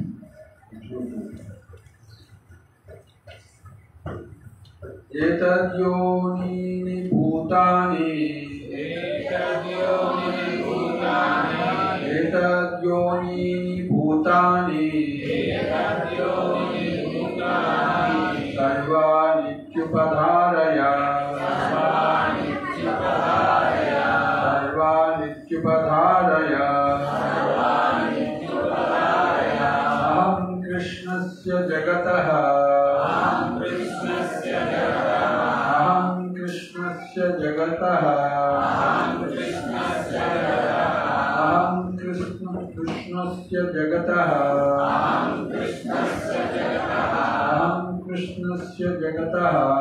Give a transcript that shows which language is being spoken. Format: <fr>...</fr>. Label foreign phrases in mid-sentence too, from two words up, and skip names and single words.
<sa>ఏతద్యోనీని భూతాని ఏతద్యోనీని భూతాని సర్వానిత్యుపధారయ సర్వానిత్యుపధారయ అహం కృష్ణస్య జగతః जगतः अहं कृष्णस्य जगतः अहं कृष्णस्य जगतः</sa>